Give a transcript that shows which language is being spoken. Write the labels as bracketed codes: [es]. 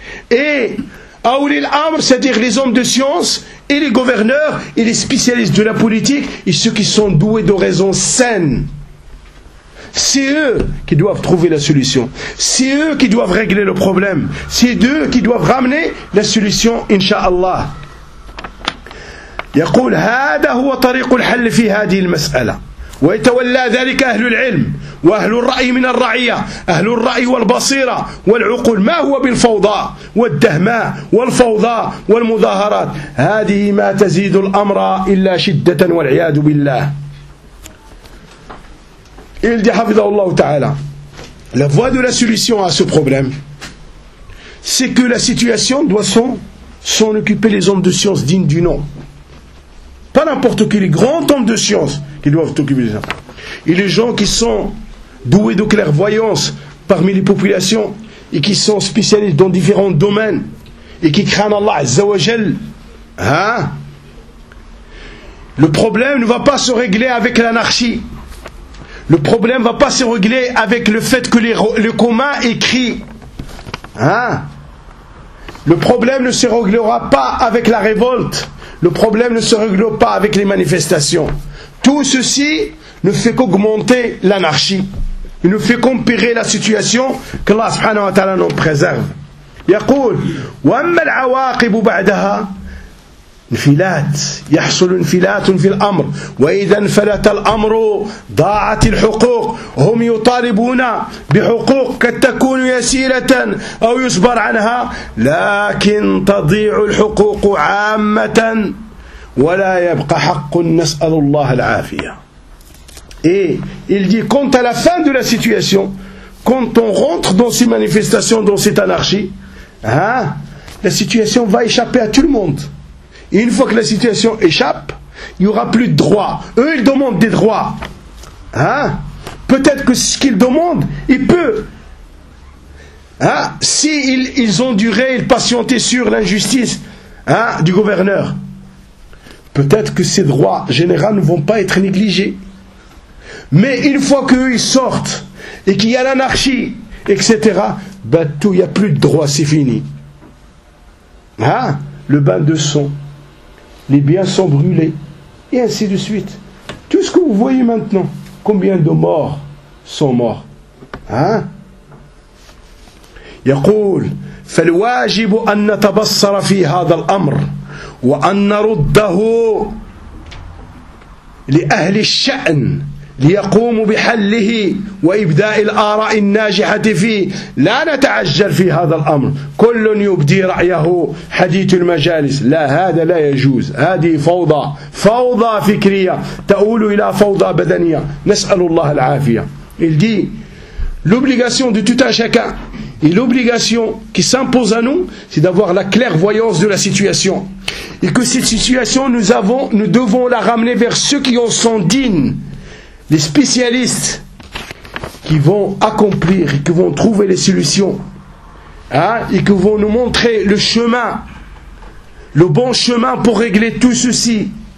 [fr] Et, aoulil amr, c'est-à-dire les hommes de science et les gouverneurs et les spécialistes de la politique et ceux qui sont doués de raisons saines. C'est eux qui doivent trouver la solution. C'est eux qui doivent régler le problème. C'est eux qui doivent ramener la solution, Inch'Allah. [ar] يقول هذا هو طريق الحل في هذه المسألة ويتولى ذلك أهل العلم وأهل الرأي من الرعية أهل الرأي والبصيرة والعقول ما هو بالفوضى والدهماء والفوضى والمظاهرات هذه ما تزيد الأمر إلا شدة والعياذ بالله [fr] Il dit, Hafidhahullah Ta'ala, la voie de la solution à ce problème, c'est que la situation doit s'en occuper les hommes de science dignes du nom. Pas n'importe qui, les grands hommes de science qui doivent occuper les gens. Et les gens qui sont doués de clairvoyance parmi les populations et qui sont spécialistes dans différents domaines et qui craignent Allah Azza wa Jal. Hein? Le problème ne va pas se régler avec l'anarchie. Le problème ne va pas se régler avec le fait que les communs écrient. Hein? Le problème ne se réglera pas avec la révolte. Le problème ne se réglera pas avec les manifestations. Tout ceci ne fait qu'augmenter l'anarchie. Il ne fait qu'empirer la situation que Allah subhanahu wa ta'ala nous préserve. [ar] يقول وأما العواقب بعدها انفلات يحصل انفلات في الأمر وإذا انفلت الأمر ضاعت الحقوق هم يطالبون بحقوق قد تكون يسيرة أو يصبر عنها لكن تضيع الحقوق عامة ولا يبقى حق نسأل الله العافية [fr] Et il dit, quant à la fin de la situation, quand on rentre dans ces manifestations, dans cette anarchie, hein, la situation va échapper à tout le monde. Et une fois que la situation échappe, il n'y aura plus de droits. Eux, ils demandent des droits. Hein? Peut-être que ce qu'ils demandent, ils peuvent. Hein? Si ils ont duré, ils patientaient sur l'injustice, hein, du gouverneur, peut-être que ces droits généraux ne vont pas être négligés. Mais une fois qu'eux ils sortent, et qu'il y a l'anarchie, etc., ben tout, il n'y a plus de droits, c'est fini. Hein? Le bain de sang, les biens sont brûlés, et ainsi de suite. Tout ce que vous voyez maintenant, combien de morts sont morts? Hein? [ar] يقول فالواجب أن نتبصر في هذا الأمر وأن نرده لأهل الشأن ليقوموا بحله وإبداء الآراء الناجحة فيه لا نتعجل في هذا الأمر كل يبدي رأيه حديث المجالس لا هذا لا يجوز هذه فوضى فوضى فكرية تؤول إلى فوضى بدنية نسأل الله العافية [fr] il dit l'obligation de tout un chacun et l'obligation qui s'impose à nous, c'est d'avoir la clairvoyance de la situation. Et que cette situation, nous devons la ramener vers ceux qui en sont dignes, les spécialistes qui vont accomplir, qui vont trouver les solutions, hein, et qui vont nous montrer le chemin, le bon chemin pour régler tout ceci.